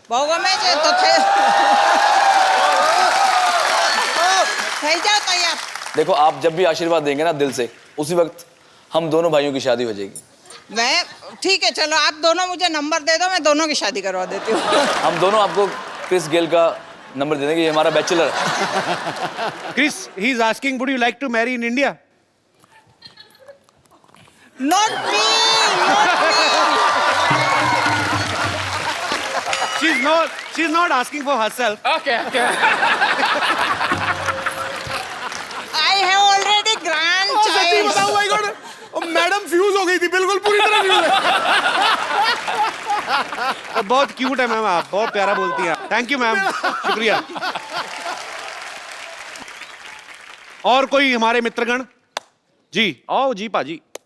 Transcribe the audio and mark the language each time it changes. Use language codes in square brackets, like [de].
[gu] બહુ ગમે છે તો થઈ જાઓ તૈયાર. [hi] देखो, आप जब भी आशीर्वाद देंगे ना दिल से, उसी वक्त हम दोनों भाइयों की शादी हो जाएगी. मैं ठीक है, चलो आप दोनों मुझे नंबर दे दो, मैं दोनों की शादी करवा देती हूँ. हम दोनों आपको क्रिस गेल का नंबर दे देंगे. ये हमारा बैचलर है. [en] Chris, he is asking, would you like to marry in India? Not me, not me. She's not asking for herself. Okay, okay. I have already grandchild. [hi] Madam fuse हो गई थी, बिल्कुल पूरी तरह फ्यूज है. बहुत क्यूट है मैम, आप बहुत प्यारा बोलती हैं. थैंक यू मैम, शुक्रिया. और कोई हमारे मित्रगण? जी आओ जी पाजी.